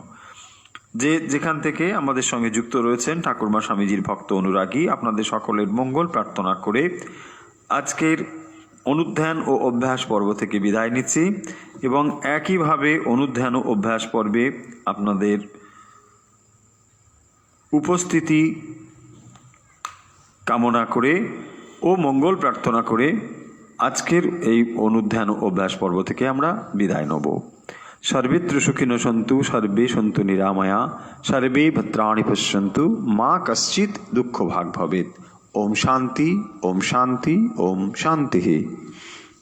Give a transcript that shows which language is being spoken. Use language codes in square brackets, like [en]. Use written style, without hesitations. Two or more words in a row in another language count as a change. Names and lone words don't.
[bn] যে যেখান থেকে আমাদের সঙ্গে যুক্ত রয়েছেন ঠাকুরমা স্বামীজির ভক্ত অনুরাগী, আপনাদের সকলের মঙ্গল প্রার্থনা করে আজকের অনুধ্যান ও অভ্যাস পর্ব থেকে বিদায় নিচ্ছি এবং একইভাবে অনুধ্যান ও অভ্যাস পর্বে আপনাদের উপস্থিতি কামনা করে ও মঙ্গল প্রার্থনা করে আজকের এই অনুধ্যান ও অভ্যাস পর্ব থেকে আমরা বিদায় নেব। [sa] सर्वेत्र सुखिनो सन्तु, सर्वे सन्तु निरामया, सर्वे भद्राणि पश्यन्तु, मा कश्चित् दुःख भाग् भवेत्। ओम शांति, ओम शांति, ओम शांति।